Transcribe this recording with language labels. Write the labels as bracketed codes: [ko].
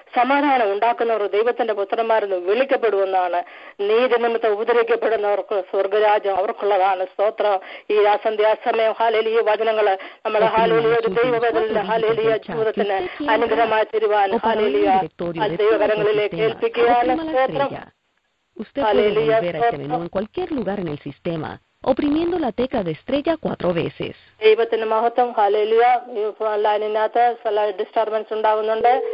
[ml] സമാധാനം ഉണ്ടാക്കുന്നവർ ദൈവത്തിന്റെ പുത്രന്മാരെന്ന് വിളിക്കപ്പെടുമെന്നാണ്. നീതി നിമിത്തം ഉപദ്രവിക്കപ്പെടുന്നവർക്ക് സ്വർഗരാജ്യം അവർക്കുള്ളതാണ്. സ്തോത്രം. ഈ സന്ധ്യാസമയം ഹല്ലേലൂയ വചനങ്ങള് നമ്മളെ ഹല്ലേലൂയ ദൈവവേദന ഹല്ലേലൂയ ജീവിതത്തിന് അനുഗ്രഹമായി തരുവാൻ ഹല്ലേലൂയ ദൈവകരങ്ങളിലേക്ക് ഏൽപ്പിക്കുകയാണ്. സ്തോത്രം. [es] Usted puede volver a este menú en cualquier lugar en el sistema, oprimiendo la tecla de estrella 4 veces. [ml] ദൈവത്തിന് മഹത്വം. ഹല്ലേലൂയ. ലൈനിനകത്ത് ചില ഡിസ്റ്റർബൻസ് ഉണ്ടാകുന്നുണ്ട്.